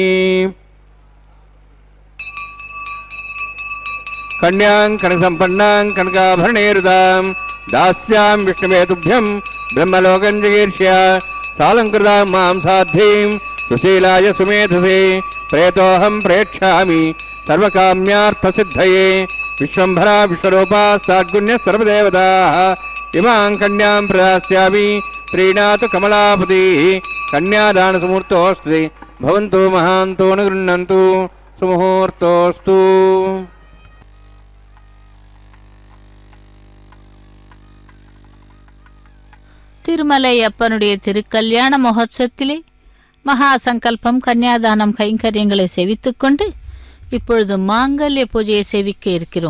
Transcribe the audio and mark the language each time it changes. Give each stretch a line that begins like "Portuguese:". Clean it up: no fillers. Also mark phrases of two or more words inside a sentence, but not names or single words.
Sanskrit: कन्यां कनकसम्पन्नां कनकाभरणैरुदां दास्यां विष्णवे तुभ्यं ब्रह्मलोकं जगीर्ष्य सालङ्कृतां मां साध्वीं सुशीलाय सुमेधसे प्रेतोऽहं प्रेक्ष्यामि सर्वकाम्यार्थसिद्धये विश्वम्भरा विश्वरूपा साद्गुण्यः सर्वदेवताः इमां कन्यां प्रदास्यामि प्रीणातु कमलापतिः। कन्यादानसमुहूर्तोऽस्ति भवन्तु महान्तो न गृह्णन्तु सुमुहूर्तोऽस्तु।
Tamil: திருமலை அப்பனுடைய திருக்கல்யாண மகோத்சவத்திலே மகா சங்கல்பம் கன்னியாதானம் கைங்கரியங்களை செவித்துக்கொண்டு இப்பொழுது மாங்கல்ய பூஜையை செவிக்க இருக்கிறோம்.